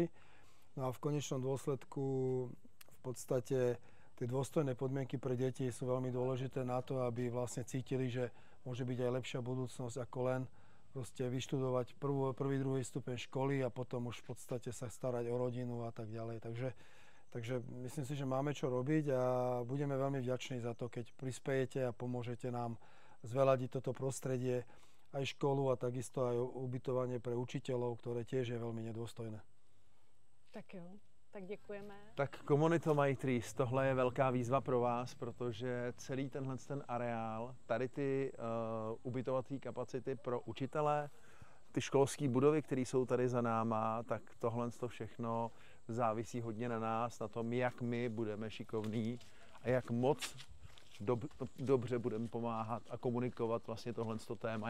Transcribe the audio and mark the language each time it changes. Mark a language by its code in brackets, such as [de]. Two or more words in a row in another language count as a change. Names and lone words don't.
[sk] No a v konečnom dôsledku v podstate tie dôstojné podmienky pre deti sú veľmi dôležité na to, aby vlastne cítili, že môže byť aj lepšia budúcnosť ako len proste vyštudovať prvý, druhý stupeň školy a potom už v podstate sa starať o rodinu a tak ďalej. Takže myslím si, že máme čo robiť a budeme veľmi vďační za to, keď prispejete a pomôžete nám zveladiť toto prostredie, aj školu a takisto aj ubytovanie pre učiteľov, ktoré tiež je veľmi nedôstojné. [cs] Tak jo, tak děkujeme. Tak komunito Maitris, tohle je velká výzva pro vás, protože celý ten areál, tady ty ubytovací kapacity pro učitele, ty školské budovy, které jsou tady za náma, tak tohle všechno závisí hodně na nás, na tom, jak my budeme šikovní a jak moc dobře budeme pomáhat a komunikovat vlastně tohle téma.